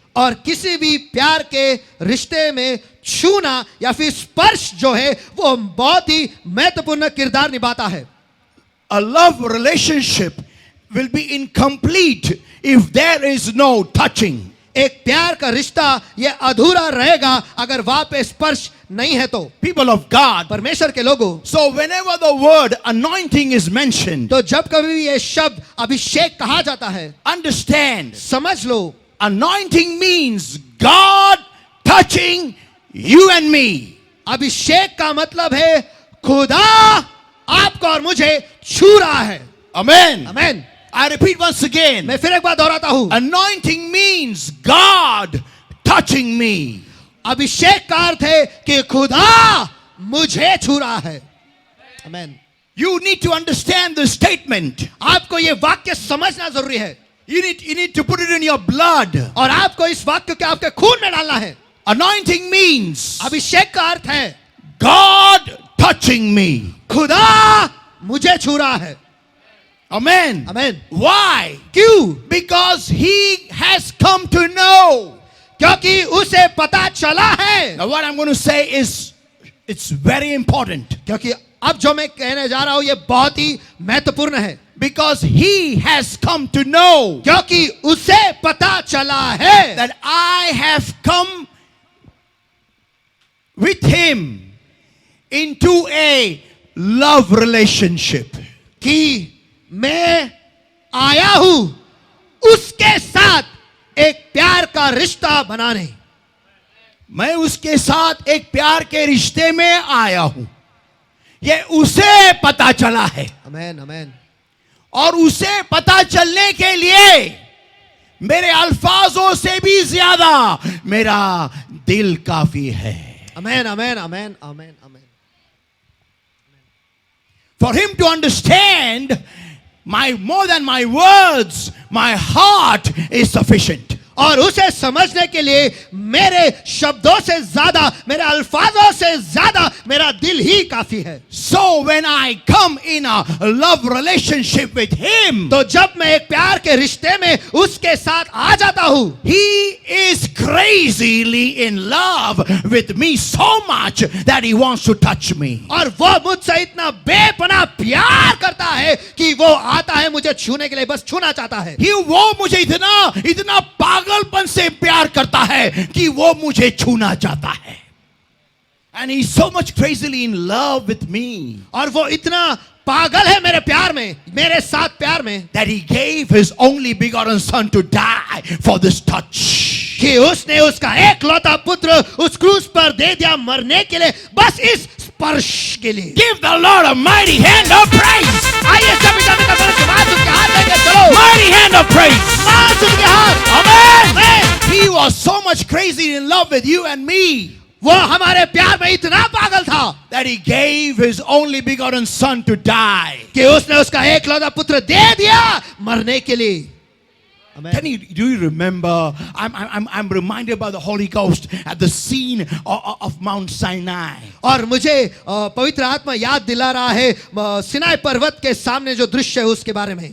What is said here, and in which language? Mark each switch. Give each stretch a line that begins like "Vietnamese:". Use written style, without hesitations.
Hindi: और किसी भी प्यार के रिश्ते में छूना या फिर स्पर्श जो है वो बहुत ही महत्वपूर्ण किरदार निभाता है।
English: A love relationship will be incomplete if there is no touching.
Hindi: एक प्यार का रिश्ता ये अधूरा रहेगा अगर वहां पे स्पर्श नहीं है तो।
English: People of God.
Hindi: परमेश्वर के लोगों,
English: So whenever the word anointing is mentioned,
Hindi: तो जब कभी भी ये शब्द अभिषेक कहा जाता है,
English: understand,
Hindi: समझ लो,
English: anointing means God touching you and me.
Hindi: अभिषेक का मतलब है खुदा आपको और मुझे छू रहा है।
English: Amen.
Hindi: Amen.
English: I repeat once again.
Hindi: मैं फिर एक बार दोहराता हूं,
English: Anointing means God touching me.
Hindi: अभिषेक का अर्थ है कि खुदा मुझे छू रहा है। आमेन।
English: You need to understand the statement.
Hindi: आपको ये वाक्य समझना जरूरी है
English: You need to put it in your blood.
Hindi: और आपको इस वाक्य को आपके खून में डालना है।
English: Anointing means
Hindi: अभिषेक का अर्थ है
English: God touching me.
Hindi: खुदा मुझे छू रहा है।
English: Amen.
Hindi: आमेन।
English: Why?
Hindi: क्यों?
English: Because he has come to know.
Hindi: क्योंकि उसे पता चला है।
English: Now what I'm going to say is, it's very important.
Hindi: क्योंकि अब जो मैं कहने जा रहा हूं ये बहुत ही महत्वपूर्ण है।
English: Because he has come to know
Hindi: क्योंकि उसे पता चला है
English: that I have come with him into a love relationship.
Hindi: कि मैं आया हूं उसके साथ एक प्यार का रिश्ता बनाने। मैं उसके साथ एक प्यार के रिश्ते में आया हूं, ये उसे पता चला है। आमेन, आमेन। और उसे पता चलने के लिए मेरे अल्फाजों से भी ज्यादा मेरा दिल काफी है। आमेन, आमेन, आमेन, आमेन, आमेन।
English: For him to understand more than my words, my heart is sufficient.
Hindi: और उसे समझने के लिए मेरे शब्दों से ज्यादा, मेरे अल्फाजों से ज्यादा मेरा दिल ही काफी है।
English: So when I come in a love relationship with him,
Hindi: तो जब मैं एक प्यार के रिश्ते में उसके साथ आ जाता हूं,
English: he is crazily in love with me so much that he wants to touch me.
Hindi: और वो मुझसे इतना बेपनाह प्यार करता है कि वो आता है मुझे छूने के लिए, बस छूना चाहता है। वो मुझे इतना पागलपन से प्यार करता है कि वो मुझे छूना चाहता है।
English: And he's so much crazily in love with me
Hindi: और वो इतना पागल है मेरे प्यार में, मेरे साथ प्यार में,
English: that he gave his only begotten son to die for this touch.
Hindi: कि उसने उसका एकलौता पुत्र उस क्रूस पर दे दिया मरने के लिए, बस इस स्पर्श के लिए।
English: Give the Lord a mighty hand of praise.
Hindi: आइए सभी जन का धन्यवाद उसके हाथ देंगे, चलो
English: Mighty hand of praise.
Hindi: आवाज उसके हाथ।
English: Amen. He was so much crazy in love with you and me
Hindi: वो हमारे प्यार में इतना पागल था
English: that he gave his only begotten son to die.
Hindi: कि उसने उसका एकलौता पुत्र दे दिया मरने के लिए।
English: Do you remember? I'm reminded by the Holy Ghost at the scene of Mount Sinai.
Hindi: और मुझे पवित्र आत्मा याद दिला रहा है सिनाई पर्वत के सामने जो दृश्य है उसके बारे में।